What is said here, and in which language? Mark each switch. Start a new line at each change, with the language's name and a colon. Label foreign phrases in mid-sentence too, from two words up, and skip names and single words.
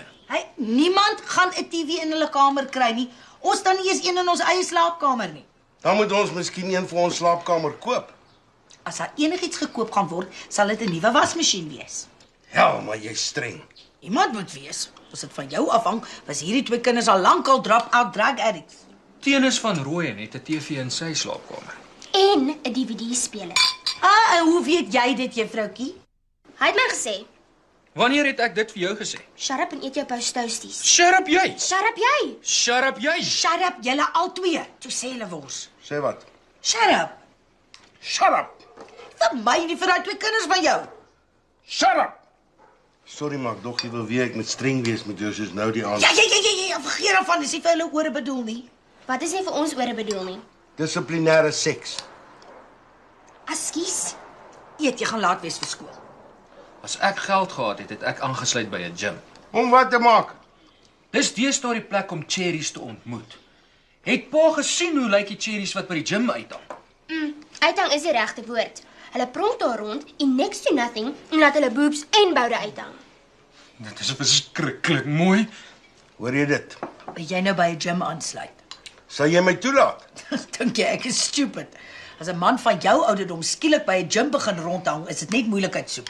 Afrikaans: Niemand gaan 'n TV in hulle kamer kry nie. Ons staan nie eens een in ons eie slaapkamer nie. Dan moet ons miskien een vir ons slaapkamer koop. As daar enigiets gekoop gaan word, sal dit 'n nuwe wasmasjien wees. Ja, maar jy's streng. Iemand moet wees. As dit van jou afhang, was hierdie twee kinders al lankal
English: drop-out drug addicts.
Afrikaans: Tenis van Rooyen het 'n TV in sy slaapkamer. En 'n DVD-speler. En hoe weet jy dit, juffroukie? Hy het my gesê, Wanneer het ek dit vir jou gesê?
English: shut up
Afrikaans: en eet jou poustoasties.
English: Shut up jy! Shut up jy! Shut up jy! Shut up,
Afrikaans: julle albei. Toe sê hulle wors. Sê wat?
English: Shut up. Shut up.
Afrikaans: Vir my nie vir daai twee kinders van jou.
English: Shut up.
Afrikaans: Sorry maar, dog jy wil weet ek moet streng wees met jou soos nou die aand. Ja, vergeet daarvan, dis nie vir hulle ore bedoel nie. Wat is nie vir ons ore bedoel nie? Dissiplinêre seks. Askies. Eet, jy gaan laat wees vir skool. As ek geld gehad het, het ek aangesluit by 'n gym. Om wat te maak? Dis deesdae die plek om cherries te ontmoet. Het pa gesien hoe lyk die cherries wat by die gym uithang? Uithang is die regte woord. Hulle pronk daar rond en
English: next to nothing
Afrikaans: en laat hulle boobs en boude uithang. Dit is verskriklik mooi. Hoor jy dit? Wil jy nou by 'n gym aansluit? Sal jy my toelaat? Dink jy ek is stupid? As 'n man van jou ouderdom skielik by 'n gym begin rondhang, is dit net moeilikheid soek.